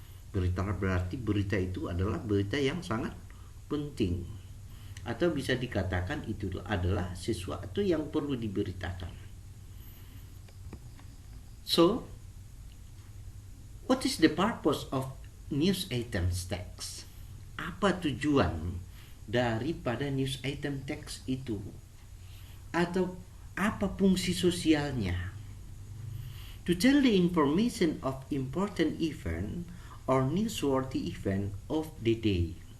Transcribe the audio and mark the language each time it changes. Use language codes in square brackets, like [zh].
[id] Berita berarti berita itu adalah berita yang sangat penting. Atau bisa dikatakan itu adalah sesuatu yang perlu diberitakan. [en] So, what is the purpose of news items text? [id] Apa tujuan daripada news item text itu? Atau apa fungsi sosialnya? [en] To tell the information of important event or newsworthy event of the day.